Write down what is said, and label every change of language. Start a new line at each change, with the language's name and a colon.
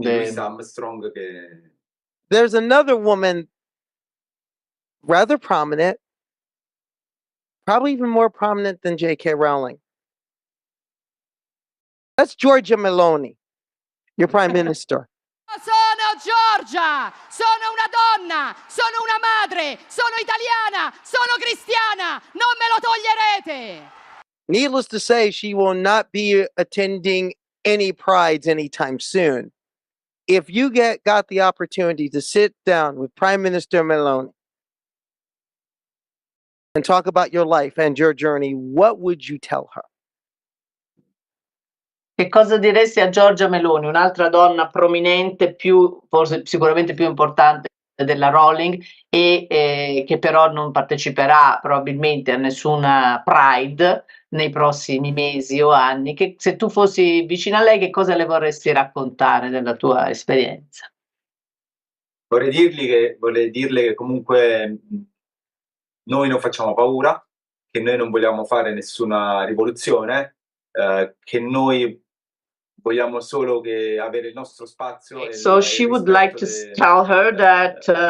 Italian: Di Louis Armstrong che
English: There's another woman, rather prominent, probably even more prominent than J.K. Rowling. That's Giorgia Meloni, your prime minister.
Italian: Sono Giorgia, sono una donna, sono una madre, sono italiana, sono cristiana, non me lo toglierete.
English: Needless to say, she will not be attending any prides anytime soon. If you got the opportunity to sit down with Prime Minister Meloni and talk about your life and your journey, what would you tell her?
Italian: Che cosa diresti a Giorgia Meloni, un'altra donna prominente, forse sicuramente più importante della Rowling e che però non parteciperà probabilmente a nessuna Pride nei prossimi mesi o anni? Che se tu fossi vicino a lei, che cosa le vorresti raccontare della tua esperienza? vorrei dirle che comunque noi non facciamo paura, che noi non vogliamo fare nessuna rivoluzione, che noi vogliamo solo che avere il nostro spazio e
English: So she would like to tell her that